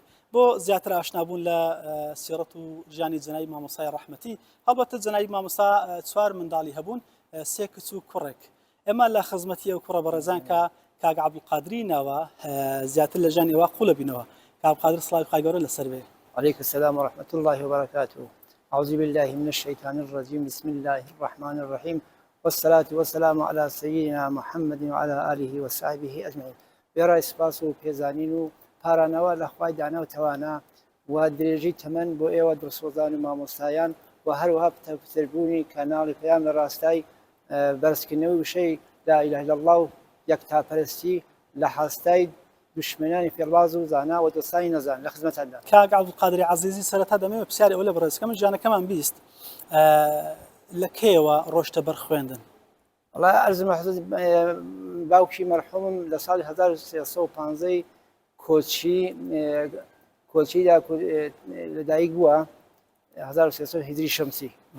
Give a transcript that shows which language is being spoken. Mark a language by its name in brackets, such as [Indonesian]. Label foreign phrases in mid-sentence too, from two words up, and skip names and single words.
[Central Kurdish] بۆ زیاتر ئاشنابوون لە سیرەت و ژیانی جەنای مامۆستای ڕەحمەتی هەڵبەتە جەنای مامۆستا 4 منداڵی هەبوون، 3 کچ و کوڕێک. ئێمە لە خزمەتی ئەو کوڕە بەڕێزان کە کاک عەبدولقادری ناوە زیاتر لە ژیانی ئێوە قوڵە بینەوە. کاک عەبدولقادر سڵاوی خوای گەورە لەسەر بێ. [Arabic] عليكم السلام ورحمة الله وبركاته. أعوذ بالله من الشيطان الرجيم. بسم الله الرحمن الرحيم. والصلاة والسلام على سيدنا محمد وعلى آله وصحبه أجمعين. [Central Kurdish] بێڕای سپاس و پێزانین و پارانەوە لە خوای دانا و تەوانا و درێژی تەمەن بۆ ئێوە دڵسۆزان و مامۆستایان و هەروەها پتەربوونی کەناڵی پەیام لە ڕاستای بەرزکردنەوەی وشەی [Arabic] لا إله إلا الله [Central Kurdish] و یەکتاپەرستی لە حاستای دشمنانی فێڵباز و زانا و دۆستانی نەزان لە خزمەتاندا. کاک عەبدولقادری عەزیزی سەرەتا دەمەوێت پرسیاری ئەوە لە بەڕێزەکەم ژیانەکەمان بیست لە کێوە ڕۆشتە بەر خوێندن؟ والله ئەرزم حەزت باوکی مەرحومم لە ساڵی 1315 کۆچیدا لەدایک بووە 1300 هیجری شەمسی.